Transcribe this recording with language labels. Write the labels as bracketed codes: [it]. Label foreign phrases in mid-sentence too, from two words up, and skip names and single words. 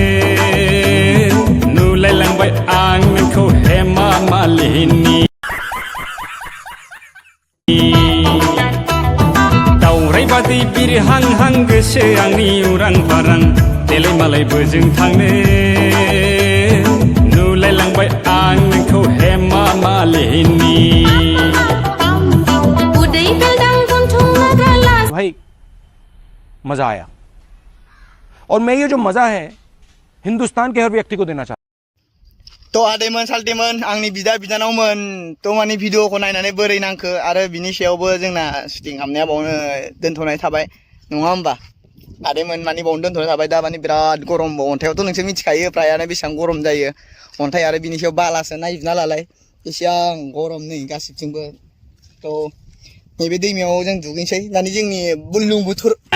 [brx] नुलायलांबाय आं नोंखौ हेमा मालिनी दावरायबादि बिरहां हां गोसो आंनि उरां फारां देलाय मालाय बोजों थांनो नुलायलांबाय आं नोंखौ हेमा मालिनी [hi] भाई मजा आया और मैं ये जो मजा है हिंदुस्तान के हर व्यक्ति को देना चाहता [brx] तो आदैमोन साल्टिमोन आंनि बिदा बिनानावमोन तो माने भिडिअखौ नायनानै बोरै नांखो आरो बिनि सायावबो जोंना शुटिं खालामनाया बावनो दोनथ'नाय थाबाय नङा होमबा आदैमोन माने बावनो दोनथ'नाय थाबाय दा माने बिराद गरम अन्थाइयावथ' नोंसोर मिथिखायो फ्रायानो बेसेबां गरम जायो अन्थाइ आरो बिनि सायाव बालासो नायजोबना लालाय बेसेबां गरम नै गासिबथिंबो थ' नैबे दैमायाव जों दुगैनोसै दानि जोंनि बुरलुंबुथुर